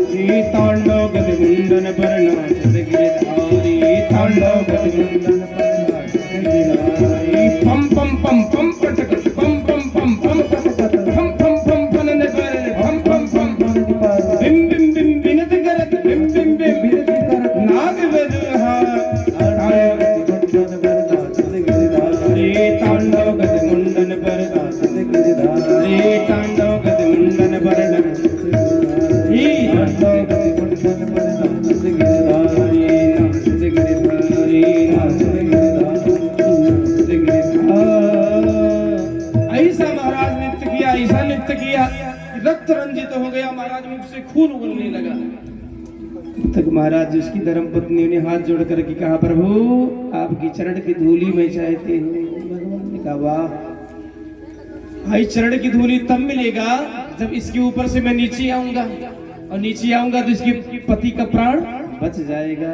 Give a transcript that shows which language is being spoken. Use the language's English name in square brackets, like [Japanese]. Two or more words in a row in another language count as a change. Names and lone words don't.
[Hindi] तांडव गति मुंडन पर नाचत गिरधारी तांडव गति मुंडन पर नाचत गिरधारी पम पम पम पम पटकट पम पम पम पम पटकट पम पम पम पनन पर पम पम पम बिम बिम बिम बिनत करत बिम बिम बिम बिनत करत नाग बदहा तांडव गति मुंडन पर नाचत गिरधारी तांडव गति मुंडन पर नाचत ऐसा महाराज नृत्य किया, ऐसा नृत्य किया, रक्त रंजित हो गया महाराज, मुख से खून उगलने लगा। तक महाराज उसकी धर्मपत्नी ने हाथ जोड़ करके कहा, प्रभु आपकी चरण की धूली में चाहते हो। भगवान ने कहा, वाह, भाई चरण की धूली तब मिलेगा जब इसके ऊपर से मैं नीचे आऊंगा, और नीचे आऊंगा तो इसके पति का प्राण बच जाएगा।